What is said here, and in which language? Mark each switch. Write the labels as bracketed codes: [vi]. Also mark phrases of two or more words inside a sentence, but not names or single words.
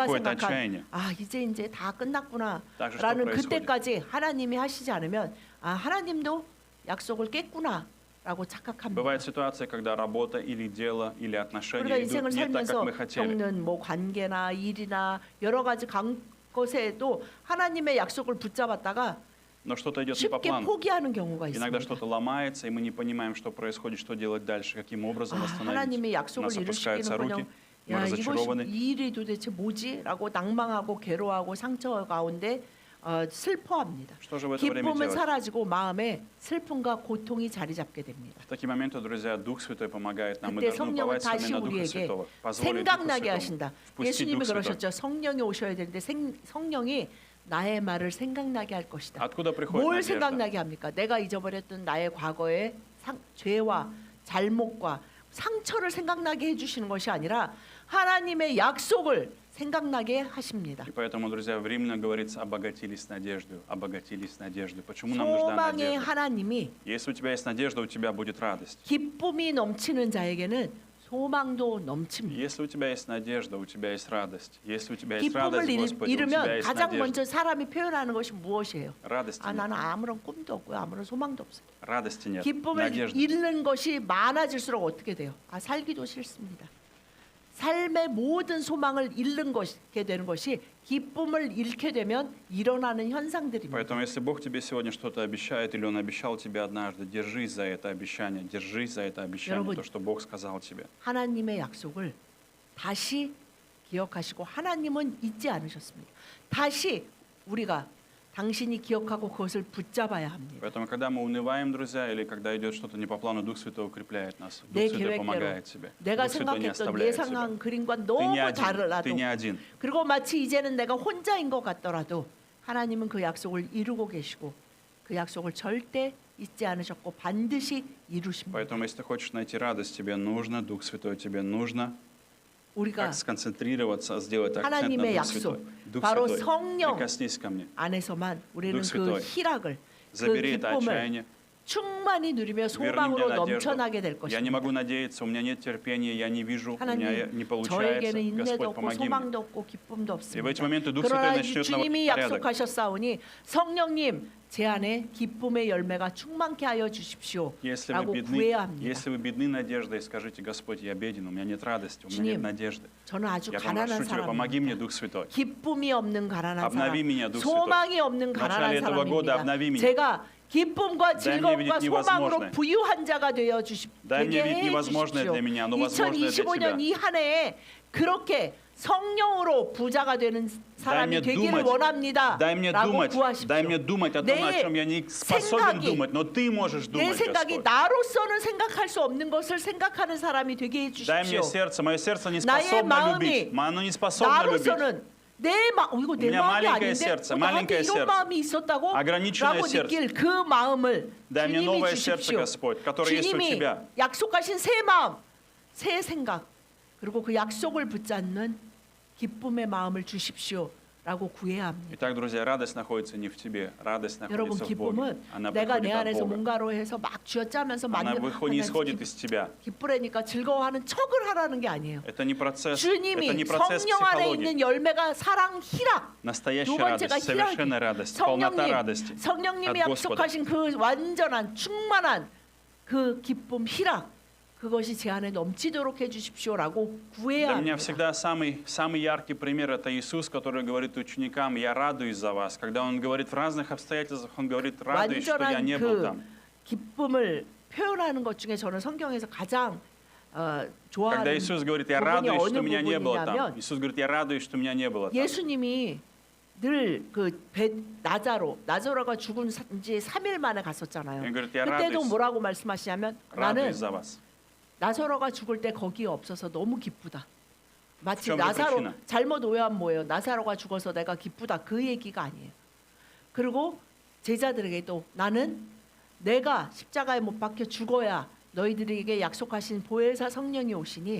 [ru] приходит [ko] 생각한 [ru] отчаяние. [ko] 아 이제 다 [ru] Так же, что [ko] 끝났구나라는 [ru] происходит? [ko] 그때까지 하나님이 하시지 않으면 아 하나님도 약속을 깼구나라고 착각합니다. [ru] Бывает ситуация, когда работа или дело или [ko] 우리가 [ru] отношения идут [ko] 인생을 [ru] не так, как [ko] 살면서 [ru] мы хотели. [ko] 겪는 뭐 관계나 일이나 여러 가지 것에도 하나님의 약속을 붙잡았다가 [ru] Но что-то идет не по [ko] 쉽게 [ru] плану. [ko] 포기하는 경우가 [ru] Иногда [ko] 있습니다. [ru] что-то ломается, и мы не понимаем, что происходит, что делать дальше, каким образом восстановить. [ko] 하나님의 [ru] У [ko] 약속을 [ru] нас опускаются руки, [ko] 이루시기는커녕 [ru] мы [ko] 야 이것이 [ru] разочарованы. [ko] 이 일이 도대체 뭐지?라고 낭망하고 괴로워하고 상처 가운데 슬퍼합니다. [ru] Что же в это время [ko] 기쁨은 [ru] делать? [ko] 사라지고 마음에 슬픔과 고통이 자리 잡게 됩니다. [ru] В такие моменты, друзья, Дух Святой помогает нам. Мы [ko] 그때 [ru] должны [ko] 성령은 [ru] уповать с вами [ko] 다시 [ru] на Духа [ko] 우리에게 [ru] Святого. Позволить Духу [ko] 생각나게 [ru] Святому [ko] 하신다. [ru] впустить [ko] 예수님이 [ru] Дух Святой. [ko] 그러셨죠. 성령이 오셔야 되는데 성령이 나의 말을 생각나게 할 것이다. [ru] Откуда приходит [ko] 뭘 [ru] надежда? [ko] 생각나게 합니까? 내가 잊어버렸던 나의 과거의 죄와 잘못과 상처를 생각나게 해주시는 것이 아니라 하나님의 약속을 생각나게 하십니다. [ru] И поэтому, друзья, в Римлянам говорится, обогатились надеждой, обогатились надеждой. Почему нам нужна [ko] 소망의 [ru] надежда? [ko] 하나님이 [ru] Если у тебя есть надежда, у тебя будет радость. [ko] 기쁨이 넘치는 자에게는 소망도 넘칩니다. [ru] Если у тебя есть надежда, у тебя есть радость. Если у тебя есть [ko] 기쁨을 [ru] радость, Господи, у тебя [ko] 잃으면 [ru] есть [ko] 가장 [ru] надежда. [ko] 먼저 사람이 표현하는 것이 무엇이에요? [ru] Радости 아 нет. [ko] 나는 아무런 꿈도 없고요, 아무런 소망도 없어요. [ru] Радости нет. [ko] 기쁨을 [ru] Надежды. [ko] 잃는 것이 많아질수록 어떻게 돼요? 아 살기도 싫습니다. 삶의 모든 소망을 잃게 되는 것이 기쁨을 잃게 되면 일어나는 현상들입니다. [ru] Поэтому, если Бог тебе сегодня что-то обещает, или Он обещал тебе однажды, держись за это обещание, держись за это обещание, [ko] 여러분, [ru] то, что Бог сказал тебе. [ko] 하나님의 약속을 다시 기억하시고 하나님은 잊지 않으셨습니다. 다시 우리가 당신이 기억하고 그것을 붙잡아야 합니다. [ru] Поэтому, когда мы унываем, друзья, или когда идет что-то не по плану, Дух Святой укрепляет нас. Дух [ko] 내 [ru] Святой [ko] 계획대로 [ru] помогает тебе. [ko] 내가 [ru] Дух Святой не [ko] 생각했던 [ru] оставляет тебя. [ko] 예상한 그림과 [ru] Ты [ko] 너무 [ru] не один. [ko] 다르라도 [ru] Ты не один. [ko] 그리고 마치 이제는 내가 혼자인 것 같더라도 하나님은 그 약속을 이루고 계시고 그 약속을 절대 잊지 않으셨고 반드시 이루십니다. [ru] Поэтому, если ты хочешь найти радость, тебе нужно, Дух Святой, тебе нужно [ko] 우리가 [ru] как сконцентрироваться, сделать акцент на [ko] 하나님의 [ru] Дух Святой. [ko] 약속, [ru] Дух [ko] 바로 [ru] Святой, [ko] 성령 [ru] прикоснись ко мне. [ko] 안에서만 우리는 [ru] Дух [ko] 그 [ru] Святой, [ko] 희락을 그 [ru] Забери это [ko] 기쁨을 [ru] отчаяние. [ko] 충만히 누리며 [ru] Верни мне [ko] 소망으로 [ru] надежду. [ko] 넘쳐나게 될 [ru] Я не [ko] 것입니다. [ru] могу надеяться, у меня нет терпения, я не вижу, у меня не [ko] 하나님, [ru] получается. [ko] 저에게는 인내도 [ru] Господь, [ko] 없고 [ru] помоги мне. [ko] 소망도 없고 기쁨도 [ru] И в [ko] 없습니다. [ru] эти моменты Дух Святой [ko] 그러나 [ru] начнет [ko] 주님이 [ru] наводить порядок. [ko] 약속하셨사오니 성령님 제 안에 기쁨의 열매가 충만케 하여 [ru] Если [ko] 주십시오라고 [ru] вы [ko] 구해야 [ru] бедны, [ko] 합니다. [ru] если вы бедны надеждой, скажите: Господь, я беден, у меня нет радости, у меня нет [ko] 주님, [ru] надежды. [ko] 저는 아주 [ru] Я [ko] 가난한 [ru] прошу Тебя, помоги мне, [ko] 사람입니다. [ru] Дух Святой. [ko] 기쁨이 없는 가난한 [ru] Обнови [ko] 사람, [ru] меня, Дух [ko] 소망이 없는 [ru] В [ko] 가난한 [ru] начале этого года [ko] 사람입니다. [ru] обнови меня. [ko] 제가 기쁨과 [ru] Дай мне [ko] 즐거움과 [ru] видеть [ko] 소망으로 [ru] невозможное. [ko] 부유한 자가 되어 [ru] Дай мне видеть [ko] 되게 [ru] невозможное [ko] 해주십시오. [ru] для меня, но возможное для [ko] 2025년 [ru] Тебя. [ko] 이 한 해에 그렇게 성령으로 부자가 되는 [ru] Дай [ko] 사람이 [ru] мне [ko] 되기를 [ru] думать, [ko] 원합니다. [ru] дай мне [ko] 라고 [ru] думать, [ko] 구하십시오. [ru] дай мне думать о том, о [ko] 내 [ru] чем я не способен [ko] 생각이, [ru] думать, но Ты можешь [ko] 내 [ru] думать, [ko] 생각이 [ru] Господь. [ko] 나로서는 생각할 수 없는 것을 생각하는 사람이 되게 [ru] Дай [ko] 해주십시오. [ru] мне сердце, мое сердце не [ko] 나의 [ru] способно [ko] 마음이 [ru] любить, оно не способно любить. [ko] 나로서는 이거 내 [ru] меня [ko] 마음이 [ru] маленькое [ko] 아닌데 [ru] сердце, [ko] 나한테 [ru] маленькое [ko] 이런 [ru] сердце. [ko] 마음이 있었다고 [ru] ограниченное [ko] 라고 [ru] сердце. [ko] 느낄 그 마음을 [ru] Дай мне [ko] 주님이 [ru] новое сердце, [ko] 주십시오. [ru] Господь, которое есть у [ko] 주님이 [ru] Тебя. [ko] 약속하신 새 마음, 새 생각 그리고 그 약속을 붙잡는 기쁨의 마음을 주십시오라고 구해야 합니다. [ru] Итак, друзья, радость находится не в тебе, радость [ko] 여러분 [ru] находится в Боге. [ko] 기쁨은 [ru] Она [ko] 내가 내 [ru] приходит от [ko] 안에서 [ru] Бога. [ko] 뭔가로 해서 막 쥐어짜면서 [ru] Она [ko] 만든 [ru] не исходит из тебя. [ko] 기쁘라니까 즐거워하는 척을 하라는 게 아니에요. [ru] Это не процесс, это [ko] 주님이 [ru] не процесс [ko] 성령 안에 [ru] психологии. [ko] 있는 열매가 사랑, 희락. [ru] Настоящая [ko] 두 번째가 [ru] радость, совершенная радость, полнота радости [ko] 성령님이 [ru] от Господа. [ko] 약속하신 그 완전한 충만한 그 기쁨, 희락 그것이 제 안에 넘치도록 해주십시오라고 구해야 [ru] Для меня [ko] 합니다. [ru] всегда самый яркий пример — это Иисус, который говорит ученикам: «Я радуюсь за вас». Когда Он говорит в разных обстоятельствах, Он говорит: «Радуюсь, что я [ko] 완전한 [ru] не был [ko] 그 [ru] там». [ko] 기쁨을 표현하는 것 중에 저는 성경에서 가장 [ru] Когда [ko] 좋아하는 [ru] Иисус говорит: «Я [ko] 부분이 [ru] радуюсь, [ko] 어느 [ru] что меня не было там». [ko] 부분이냐면 [ru] Иисус говорит: «Я радуюсь, что меня не было там». [ko] 예수님이 늘 그 나자로가 죽은 지 3일 만에 갔었잖아요. 그때 그때도 뭐라고 말씀하시냐면 나는 [ru] радуюсь за вас. [ko] 나사로가 죽을 때 거기에 없어서 너무 기쁘다. 마치 좀 더 나사로 그렇지는. 잘못 오해하면 뭐예요? 나사로가 죽어서 내가 기쁘다 그 얘기가 아니에요. 그리고 제자들에게도 나는 내가 십자가에 못 박혀 죽어야 너희들에게 약속하신 보혜사 성령이 오시니